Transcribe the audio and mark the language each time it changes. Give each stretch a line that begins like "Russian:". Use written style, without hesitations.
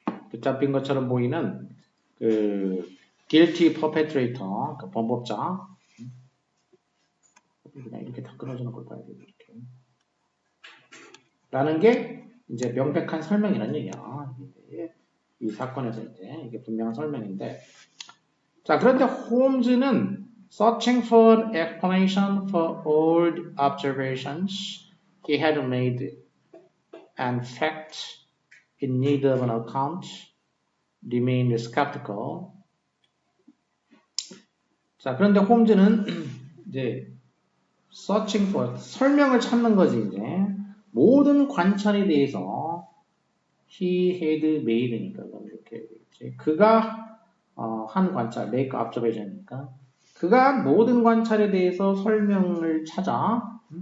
Korean: 붙잡힌 것처럼 보이는 그
English: guilty perpetrator,
Korean: 그 범법자. 그냥 이렇게 다 끊어지는 걸 봐야 돼, 이렇게. 라는 게 이제 명백한 설명이라는 얘기야. 이 사건에서 이제 이게 분명한 설명인데. 자, 그런데 홈즈는
English: searching for explanation for old observations he had made and facts in need of an account remained skeptical.
Korean: 자, 그런데 홈즈는 이제
English: searching for
Korean: 설명을 찾는 거지 이제 모든 관찰에 대해서
English: he had made
Korean: 니까 이렇게 되겠지. 그가 한 관찰,
English: make observation
Korean: 이니까 그가 모든 관찰에 대해서 설명을 찾아